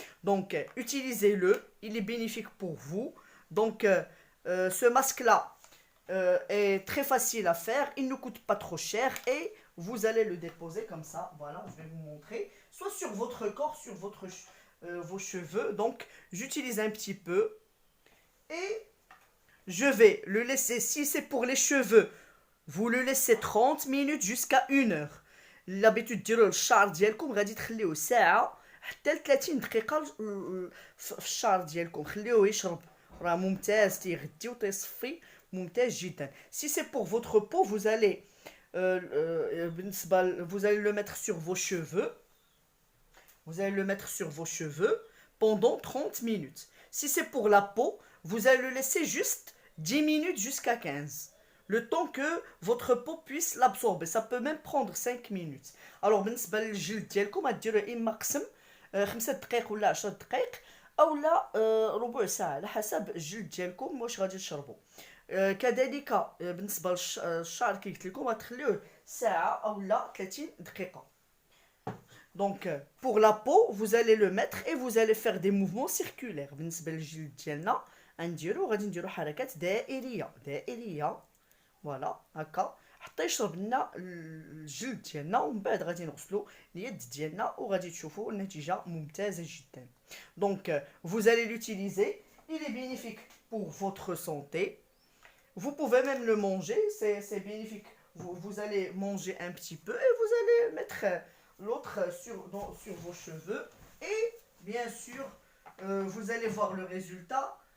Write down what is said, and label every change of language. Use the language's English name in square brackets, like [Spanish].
[French] Donc utilisez-le, il est bénéfique pour vous. Donc ce masque-là est très facile à faire, il ne coûte pas trop cher et vous allez le déposer comme ça. Voilà, je vais vous montrer. Soit sur votre corps, sur vos cheveux. Donc j'utilise un petit peu et je vais le laisser. Si c'est pour les cheveux, vous le laissez 30 minutes jusqu'à 1 heure. [Arabic] L'habitude ديروا الشعر ديالكم غادي تخليوه ساعه حتى ل 30 دقيقه في الشعر ديالكم. خليوه يشرب، راه ممتاز تيغدي وتيصفي، ممتاز جدا. [French] Si c'est pour votre peau, vous allez vous allez le mettre sur vos cheveux. Vous allez le mettre sur vos cheveux pendant 30 minutes. Si c'est pour la peau, vous allez le laisser juste 10 minutes jusqu'à 15. Le temps que votre peau puisse l'absorber. Ça peut même prendre 5 minutes. [Arabic] Alors بالنسبة للجلد ديالكم غديروا إما قسم 5 دقائق ولا 10 دقائق أولا ربع ساعة على حسب الجلد ديالكم واش غادي تشربوا. كذلك بالنسبة للشعر كي قلت لكم غتخليوه ساعة أولا 30 دقيقة. [French] Donc pour la peau, vous allez le mettre et vous allez faire des mouvements circulaires. [Arabic] بالنسبة للجلد ديالنا غادي نديرو حركات دائرية. فوالا هكا حتى يشرب لنا الجلد ديالنا، ومن بعد غادي نغسلو اليد ديالنا وغادي تشوفوا النتيجة ممتازة جدا. [French] Donc vous allez l'utiliser, il est bénéfique pour votre santé. Vous pouvez même le manger, c'est bénéfique. Vous allez manger un petit peu et vous allez mettre l'autre sur vos cheveux et bien sûr vous allez voir le résultat.